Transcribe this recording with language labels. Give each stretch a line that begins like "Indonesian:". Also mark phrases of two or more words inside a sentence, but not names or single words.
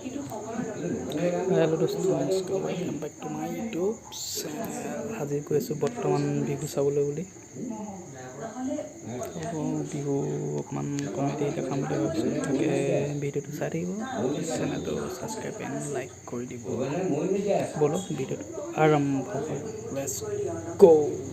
English: Hello दोस्तों, welcome back to my YouTube channel।
Assamese: আজি গৈ আছোঁ বৰ্তমান বিহু চাবলৈ বুলি। বিহু অকণমান কমেডি দেখাম বুলি ভাবিছোঁ। তাকে ভিডিঅ'টো চাই থাকিব, চেনেলটো
English: subscribe and like
Assamese: কৰি দিব। ব'লো ভিডিঅ'টো আৰম্ভ কৰোঁ।
English: let's go.